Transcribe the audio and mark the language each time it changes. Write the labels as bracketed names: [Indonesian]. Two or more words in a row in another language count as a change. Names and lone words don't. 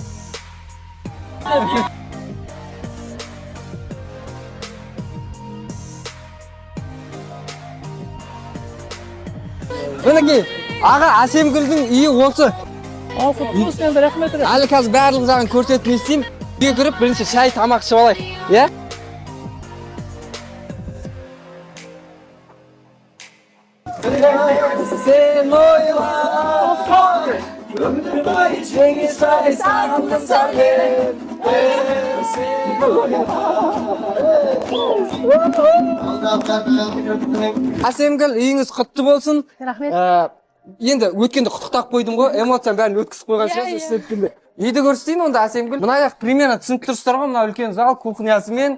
[Kazakh] Мінекей, аға Асемгүлдің үйі осы. Әлі қазір барлық жағын көрсетіп не істеймін. Үйге кіріп, бірінші шай, тамақ ішіп алайық. Иә? [Turkish] Sen oyla ömrüm boyu Cengiz Ali sağımda sarayım. [Kazakh] Асемгүл, үйіңіз құтты болсын. Рахмет. Енді өткенде құттықтап қойдым ғой, эмоцияны бәрін өткізіп қойған шығарсыз өткенде. Үйді көрсетейін онда Асемгүл. Мына аяқ примерно түсініп тұрсыздар ғой, мына үлкен зал, кухнясымен.